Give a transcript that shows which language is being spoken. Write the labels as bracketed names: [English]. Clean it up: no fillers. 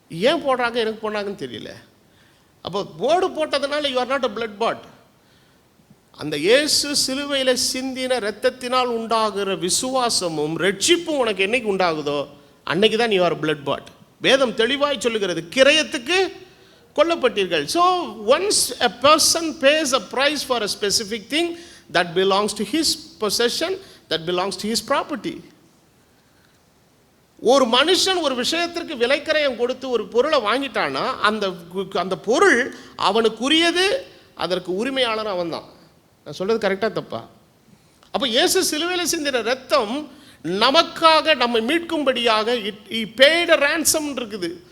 [Tamil] ஏன் போடுறாங்க, எனக்கு போடுறாங்கன்னு தெரியல. அப்போ போர்டு போட்டதுனால [English] You are not a blood bought. [Tamil] அந்த இயேசு சிலுவையில் சிந்தின இரத்தத்தினால் உண்டாகிற விசுவாசமும் ரட்சிப்பும் உனக்கு என்னைக்கு உண்டாகுதோ அன்னைக்கு தான் நீ [English] Are blood bought. [Tamil] வேதம் தெளிவாய் சொல்லுகிறது, கிரயத்துக்கு கொல்லப்பட்டீர்கள். [English] So once a person pays a price for a specific thing that belongs to his possession, that belongs to his property. [Tamil] ஒரு மனுஷன் ஒரு விஷயத்திற்கு விலைக்கரையம் கொடுத்து ஒரு பொருளை வாங்கிட்டான்னா அந்த பொருள் அவனுக்குரியது, அதற்கு உரிமையாளர் அவன் தான். நான் சொல்றது கரெக்டாக தப்பா? அப்போ இயேசு சிலுவையில் சிந்தின ரத்தம் நமக்காக நம்மை மீட்கும்படியாக [English] he paid a ransom [Tamil] இருக்குது.